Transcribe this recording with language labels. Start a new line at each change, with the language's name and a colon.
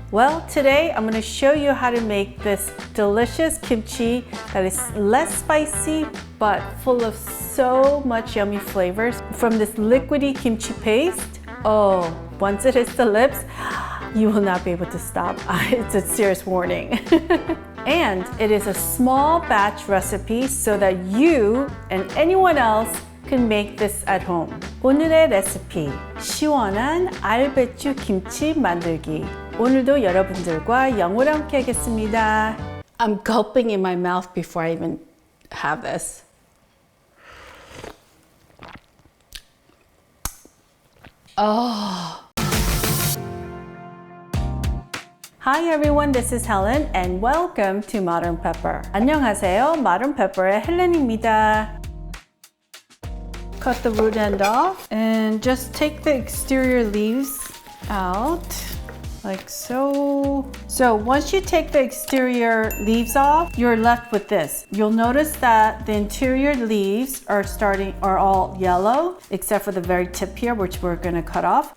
English: Well, today I'm going to show you how to make this delicious kimchi that is less spicy but full of so much yummy flavors from this liquidy kimchi paste. Oh, once it hits the lips, you will not be able to stop. It's a serious warning. And it is a small batch recipe so that you and anyone else can make this at home.
Korean: 오늘의 레시피, 시원한 알배추 김치 만들기. 오늘도 여러분들과 영어로 함께 하겠습니다.
English: I'm gulping in my mouth before I even have this. Oh. Hi everyone, this is Helen and welcome to Modern Pepper.
Korean: 안녕하세요, Modern Pepper의 헬렌입니다.
English: Cut the root end off and just take the exterior leaves out like so. So once you take the exterior leaves off, you're left with this. You'll notice that the interior leaves are all yellow, except for the very tip here, which we're gonna cut off.